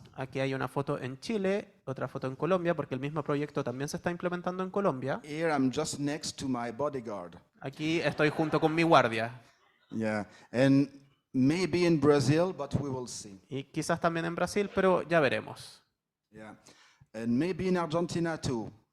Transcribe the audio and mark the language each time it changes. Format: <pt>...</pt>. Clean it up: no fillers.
<es>Aquí hay una foto en Chile, otra foto en Colombia, porque el mismo proyecto también se está implementando en Colombia.</es> <en>Here I'm just next to my bodyguard.</en> <es>Aquí estoy junto con mi guardia.</es> <en>Yeah, and maybe in Brazil, but we will see.</en> <es>Y quizás también en Brasil, pero ya veremos.</es> <en>Yeah, and maybe in Argentina too.</en>